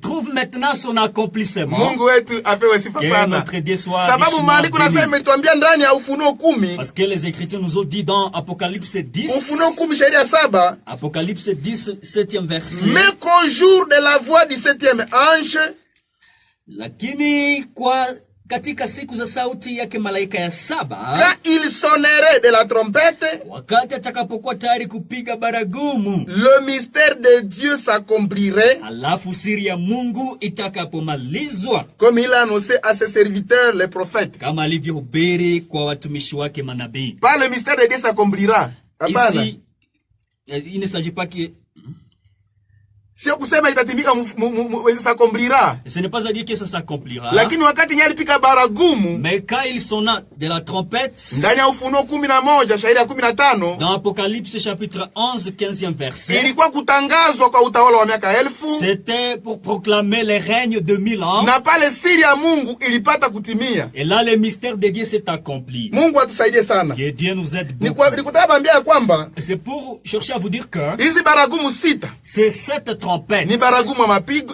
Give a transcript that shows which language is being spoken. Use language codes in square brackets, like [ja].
[fr] Trouve maintenant son accomplissement. [sw] Mungu wetu apewe sifa sana. [fr] Notre Dieu soit [sw] sababu maandiko nasema imetuambia ndani ya Ufunuo 10. [fr] Parce que les Écritures nous ont dit dans Apocalypse 10. [sw] Ufunuo 10 sheria 7. [fr] Apocalypse 10 7e verset. Mais qu'au jour de la voix du 7e ange, [sw] lakini kwa katika siku za sauti yake malaika ya 7, [fr] quand il sonnerait de la trompette, [sw] wakati atakapokuwa tayari kupiga baragumu, [fr] le mystère de Dieu s'accomplirait, [sw] alafu siri ya Mungu itakapomalizwa, [fr] comme il a annoncé à ses serviteurs les prophètes, [sw] kama alivyohubiri kwa watumishi wake manabii. [fr] Pas le mystère de Dieu s'accomplira. Ici, il ne s'agit pas que [sw] sio kusema itatimika s'accomplira. [fr] Ce n'est pas à dire que ça s'accomplira. [sw] Lakini wakati nyali pika baragumu, [fr] mais quand il sonna de la trompette, [sw] ndani ya Ufunuo 11 shairi ya 15, [fr] dans Apocalypse chapitre 11 15e verset, [sw] ilikuwa kutangazwa kwa utawala wa miaka 1000. [fr] C'était pour proclamer le règne de 1000 ans. [sw] Na pale siri ya Mungu ilipata kutimia. [fr] Et là le mystère de Dieu s'est accompli. [sw] Mungu atusaidie sana. [fr] Que Dieu nous aide beaucoup. [sw] Nikutaka kuambia kwamba, [fr] c'est pour chercher à vous dire que [sw] hizi baragumu sita, [fr] c'est 7 trompettes. [sw] Ni baragumu mapigo.